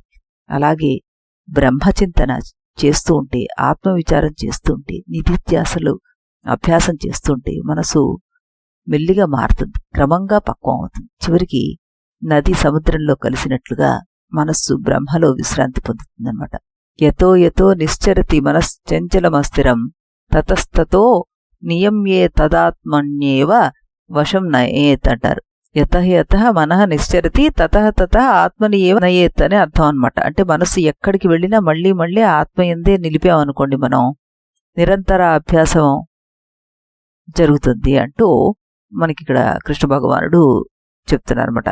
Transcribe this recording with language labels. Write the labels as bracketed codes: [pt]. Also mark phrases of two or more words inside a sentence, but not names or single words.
[te] అలాగే బ్రహ్మచింతన చేస్తూ ఉంటే, ఆత్మవిచారం చేస్తూ ఉంటే, నిధిధ్యాసలు అభ్యాసం చేస్తుంటే మనసు మెల్లిగా మారుతుంది, క్రమంగా పక్వం అవుతుంది. చివరికి నది సముద్రంలో కలిసినట్లుగా మనస్సు బ్రహ్మలో విశ్రాంతి పొందుతుందన్నమాట. [sa] यतो यतो निश्चरति मनश्चञ्चलमस्थिरं ततस्ततो नियम्ये तदात्मन्येव वशं नयेत् అంటారు. यतः यतः मनः निश्चरति ततः ततः आत्मनि एव नयेत् [te] అని అర్థం అనమాట. అంటే మనసు ఎక్కడికి వెళ్ళినా మళ్ళీ మళ్ళీ ఆత్మ ఎందే నిలిపామనుకోండి, మనం నిరంతర అభ్యాసం జరుగుతుంది అంటూ మనకి ఇక్కడ కృష్ణ భగవానుడు చెప్తున్నారన్నమాట.